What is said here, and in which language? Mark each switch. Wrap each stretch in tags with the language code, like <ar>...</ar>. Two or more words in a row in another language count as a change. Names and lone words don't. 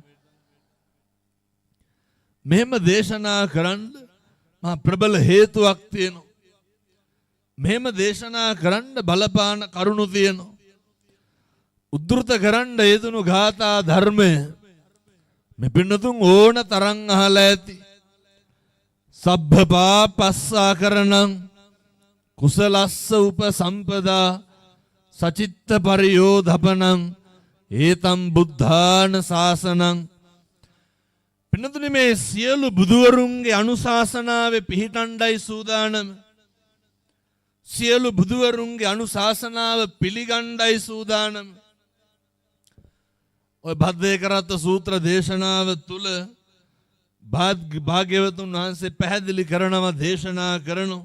<si>මෙහෙම දේශනා කරන්න මහා ප්‍රබල හේතුවක් තියෙනවා. මෙහෙම දේශනා කරන්න බලපාන කරුණු තියෙනවා. උද්දෘත කරන්න යෙදුණු ගාථා ධර්මය මේ පින්නතුන් ඕන තරම් අහලා ඇති.</si> <pi>සබ්බ පාපස්සා කරණං කුසලස්ස උපසම්පදා සචිත්ත පරියෝධපනං ඒතම් බුද්ධාන ශාසනං.</pi> <si>පින්නතුනි මේ සියලු බුදුවරුන්ගේ අනුශාසනාවේ පිහිටණ්ඩයි සූදානම. සියලු බුදුවරුන්ගේ අනුශාසනාව පිළිගණ්ඩයි සූදානම. ඔය භද්දේකරත්ත සූත්‍ර දේශනාව තුල භාග්‍යවතුන් වහන්සේ පැහැදිලි කරනවා දේශනා කරනවා.</si>